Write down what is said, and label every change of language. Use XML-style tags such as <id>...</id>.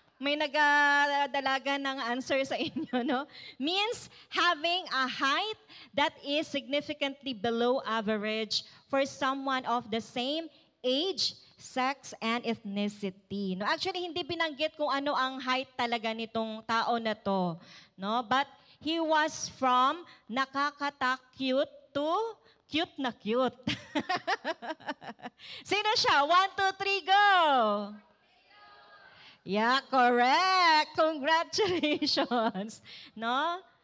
<tl>May nagdalaga ng answer sa inyo, no?</tl> <en>Means having a height that is significantly below average for someone of the same age, sex, and ethnicity. No, actually,</en> <tl>hindi binanggit kung ano ang height talaga nitong tao na to. No?</tl> <en>But he was from nakakatak-cute to cute na cute.</en> <tl>Sino siya? 1, 2, 3, go!</tl> <en>Yeah, correct. Congratulations. No?</en>